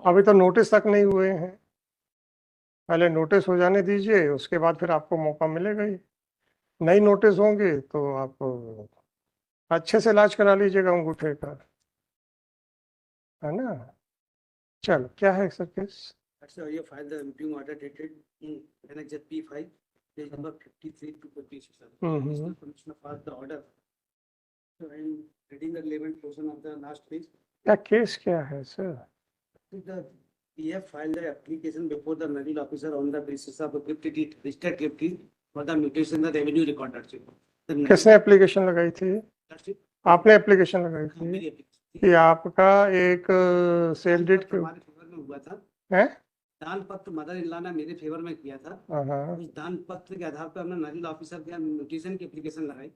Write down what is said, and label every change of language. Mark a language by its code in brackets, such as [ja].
[hi] अभी तो नोटिस तक नहीं हुए हैं। पहले नोटिस हो जाने दीजिए, उसके बाद फिर आपको मौका मिलेगा ही। नई नोटिस होंगे तो आप अच्छे से इलाज करा लीजिएगा अंगूठे का, है ना? चलो, क्या है sir case? [en] Sir, you filed the impugned order dated in Annexure P5, page number 53 to 56. Sir. Additional Commissioner filed the order. So I am reading the relevant portion of the last page. [hi] क्या case क्या है sir? [en] The PF filed the application before the medical officer on the basis of a gift deed, registered gift deed for the mutation in the revenue record. [hi] किसने application लगाई थी? आपने application लगाई थी मेरी application कि आपका एक सेल डेट हमारे फेवर में हुआ था। है? दान पत्र मदर इन-लॉ ने मेरे फेवर में किया था। हाँ। उस दान पत्र के आधार पर हमने नोडल ऑफिसर के म्यूटेशन की एप्लीकेशन लगाई।